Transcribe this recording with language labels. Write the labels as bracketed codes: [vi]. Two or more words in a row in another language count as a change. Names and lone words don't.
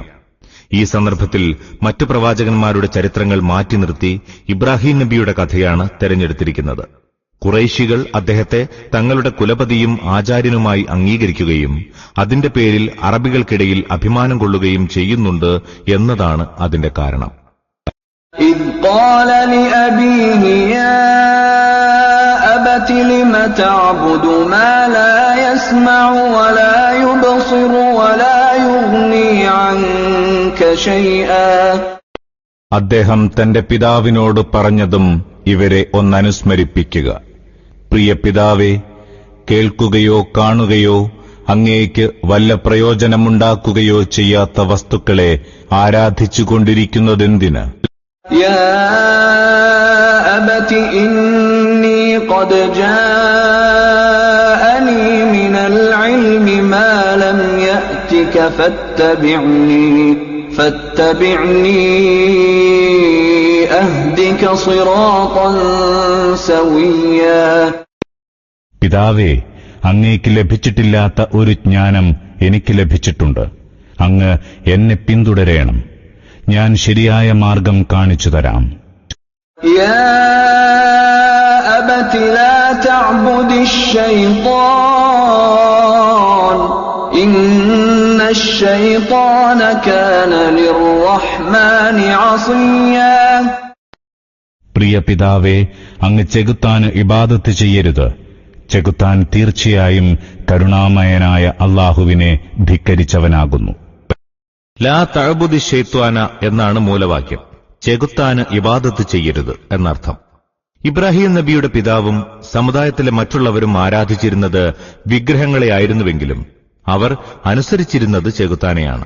[ml] ഈ സന്ദർഭത്തിൽ മറ്റു പ്രവാചകന്മാരുടെ ചരിത്രങ്ങൾ മാറ്റി നിർത്തി ഇബ്രാഹിം നബിയുടെ കഥയാണ് തെരഞ്ഞെടുത്തിരിക്കുന്നത്. ഖുറൈശികൾ അദ്ദേഹത്തെ തങ്ങളുടെ കുലപതിയും ആചാര്യനുമായി അംഗീകരിക്കുകയും അതിന്റെ പേരിൽ അറബികൾക്കിടയിൽ അഭിമാനം കൊള്ളുകയും ചെയ്യുന്നുണ്ട് എന്നതാണ് അതിന്റെ കാരണം. [ar] إذ قال لأبيه يا أبت لم تعبد ما لا يسمع ولا يبصر ولا يغني عنك شيئا. [ml] അദ്ദേഹം തന്റെ പിതാവിനോട് പറഞ്ഞതും ഇവരെ ഒന്നനുസ്മരിപ്പിക്കുക. പ്രിയ പിതാവേ, കേൾക്കുകയോ കാണുകയോ അങ്ങേക്ക് വല്ല പ്രയോജനമുണ്ടാക്കുകയോ ചെയ്യാത്ത വസ്തുക്കളെ ആരാധിച്ചുകൊണ്ടിരിക്കുന്നതെന്തിന്? [ar] يا أبت إني قد جاءني من العلم ما لم يأتك فاتبعني أهدك صراطا سويا. [ml] പിതാവേ, അങ്ങേക്ക് ലഭിച്ചിട്ടില്ലാത്ത ഒരു ജ്ഞാനം എനിക്ക് ലഭിച്ചിട്ടുണ്ട്. അങ്ങ് എന്നെ പിന്തുടരേണം, ഞാൻ ശരിയായ മാർഗം കാണിച്ചു തരാം. [ar] يا أبت لا تعبد الشيطان إن الشيطان كان للرحمن عصيا. [ml] പ്രിയ പിതാവേ, അങ്ങ് ചെകുത്താന് ഇബാദത്ത് ചെയ്യരുത്. ചെകുത്താൻ തീർച്ചയായും കരുണാമയനായ അല്ലാഹുവിനെ ധിക്കരിച്ചവനാകുന്നു. [ar] لا تعبد الشيطان [ml] എന്നാണ് മൂലവാക്യം. ചെകുത്താന് ഇബാദത്ത് ചെയ്യരുത് എന്നർത്ഥം. ഇബ്രാഹിം നബിയുടെ പിതാവും സമുദായത്തിലെ മറ്റുള്ളവരും ആരാധിച്ചിരുന്നത് വിഗ്രഹങ്ങളെയായിരുന്നുവെങ്കിലും അവർ അനുസരിച്ചിരുന്നത് ചെകുത്താനെയാണ്.